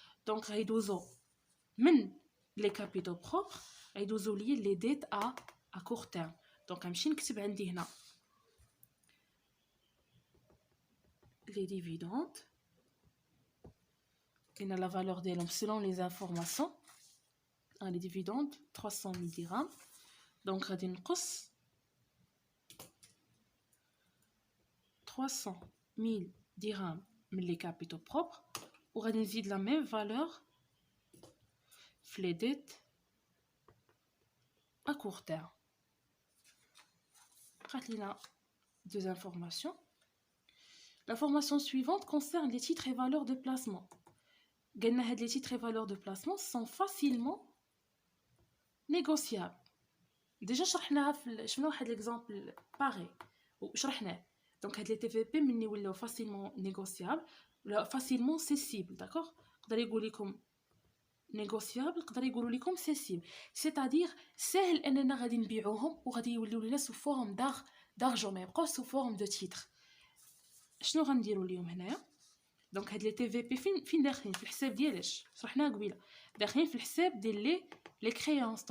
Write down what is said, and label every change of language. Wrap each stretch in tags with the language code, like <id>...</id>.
<ar>دونك غيدوزو من لي كابيتو بروبر غيدوزو ليا لي ديت ا كور تيرم. دونك غنمشي نكتب عندي هنا لي ديفيدوند كاينه لا فالور ديالهم</ar> <fr>selon les informations. les dividendes 300 000 dirhams. Donc</fr> <ar>غادي نقص</ar> <fr>300 000 dirhams من les capitaux propres</fr> <ar>وغادي نزيد</ar> <fr>la même valeur في les dettes à court terme.</fr> <ar>قالت لنا</ar> <fr>deux informations. L'information suivante concerne les titres et valeurs de placement.</fr> <ar>قلنا هاد</ar> <fr>les titres et valeurs de placement sont facilement négociables.</fr> <ar>déjà شرحناها شفنا واحد l'exemple pareil وشرحناه. donc هاد les TVP مني ولاو facilement négociables ولا facilement cessibles. d'accord يقدر يقول لكم négociable يقدر يقولوا لكم cessible,</ar> <fr>c'est-à-dire</fr> <ar>سهل اننا غادي نبيعوهم وغادي يوليو لنا</ar> <fr>sous forme d'argent</fr> <ar>ما يبقاوش</ar> <fr>sous forme de titres.</fr> <ar>شنو غنديروا اليوم هنايا؟ دونك هاد لي تي في بي فين داخلين في الحساب ديالاش شرحناها قبيله، داخلين في الحساب ديال لي كريونس.</ar>